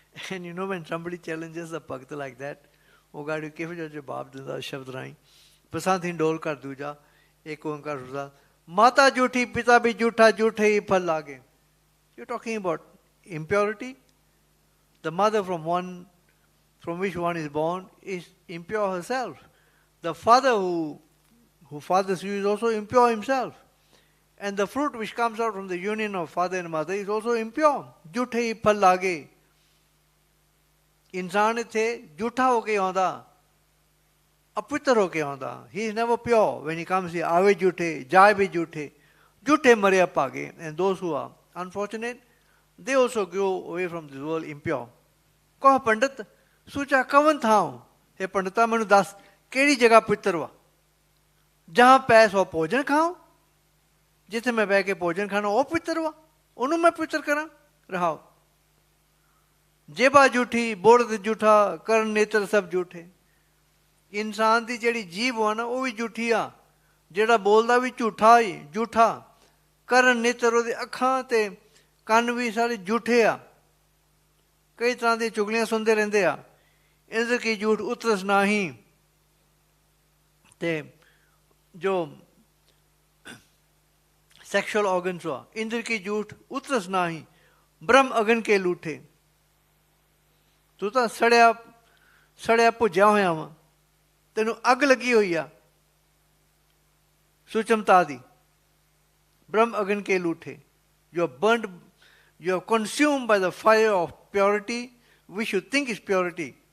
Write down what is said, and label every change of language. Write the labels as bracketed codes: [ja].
[en] And you know, when somebody challenges a Bhakt like that, [pa] ਉਹ ਗਾੜੀ ਕਿਹੋ ਜਿਹਾ ਜਵਾਬ ਦਿੰਦਾ ਸ਼ਬਦ ਰਾਹੀਂ, ਪਸੰਦ ਹਿੰਡੋਲ ਕਰ ਦੂਜਾ, ਇੱਕ ਓਂਕਾਰ ਸੁਣਦਾ, ਮਾਤਾ ਝੂਠੀ ਪਿਤਾ ਵੀ ਝੂਠਾ, ਝੂਠੇ ਹੀ ਫਲ ਲਾਗੇ. [en] You're talking about impurity. The mother from which one is born is impure herself. The father who fathers you is also impure himself. And the fruit which comes out from the union of father and mother is also impure. [pa] ਝੂਠੇ ਹੀ ਫਲ ਲਾਗੇ. ਇਨਸਾਨ ਇੱਥੇ ਝੂਠਾ ਹੋ ਕੇ ਆਉਂਦਾ, ਅਪਵਿੱਤਰ ਹੋ ਕੇ ਆਉਂਦਾ. [en] He is never pure when he comes here. [pa] ਆਵੇ ਝੂਠੇ, ਜਾਏ ਵੀ ਝੂਠੇ, ਝੂਠੇ ਮਰਿਆ ਭਾਗੇ. [en] And those who are unfortunate, they also go away from this world impure. [pa] ਕਹੋ ਪੰਡਤ ਸੂਚਾ ਕਵਨ ਥਾਉ, ਇਹ ਪੰਡਤਾ ਮੈਨੂੰ ਦੱਸ ਕਿਹੜੀ ਜਗ੍ਹਾ ਪਵਿੱਤਰ ਵਾ, ਜਹਾਂ ਪੈ ਸੋ ਭੋਜਨ ਖਾਓ, ਜਿੱਥੇ ਮੈਂ ਬਹਿ ਕੇ ਭੋਜਨ ਖਾਣਾ ਉਹ ਪਵਿੱਤਰ ਵਾ, ਉਹਨੂੰ ਮੈਂ ਪਵਿੱਤਰ ਕਰਾਂ. ਰਹਾਓ ਜੇਬਾ ਝੂਠੀ, ਬੋੜਦ ਝੂਠਾ, ਕਰਨ ਨੇਤਰ ਸਭ ਝੂਠੇ. ਇਨਸਾਨ ਦੀ ਜਿਹੜੀ ਜੀਭ ਵਾ ਨਾ ਉਹ ਵੀ ਝੂਠੀ ਆ, ਜਿਹੜਾ ਬੋਲਦਾ ਵੀ ਝੂਠਾ ਹੀ ਝੂਠਾ. ਕਰਨ ਨੇਤਰ, ਉਹਦੇ ਅੱਖਾਂ ਤੇ ਕੰਨ ਵੀ ਸਾਰੇ ਝੂਠੇ ਆ, ਕਈ ਤਰ੍ਹਾਂ ਦੀਆਂ ਚੁਗਲੀਆਂ ਸੁਣਦੇ ਰਹਿੰਦੇ ਆ. ਇੰਦਰ ਕੀ ਝੂਠ ਉਤਰਸ ਨਾਹੀ. ਤੇ ਜੋ ਸੈਕਸ਼ੂਅਲ ਆਰਗਨਸ ਵਾ, ਇੰਦਰ ਕੀ ਝੂਠ ਉਤਰਸ ਨਾਹੀ, ਬ੍ਰਹਮ ਅਗਨ ਕੇ ਲੂਠੇ. ਤੂੰ ਤਾਂ ਸੜਿਆ ਭੁੱਜਿਆ ਹੋਇਆ ਵਾ, ਤੈਨੂੰ ਅੱਗ ਲੱਗੀ ਹੋਈ ਆ ਸੁਚਮਤਾ ਦੀ. ਬ੍ਰਹਮ ਅਗਨ ਕੇ ਲੂਠੇ. [en] You are burnt, you are consumed by the fire of purity, which you think is purity.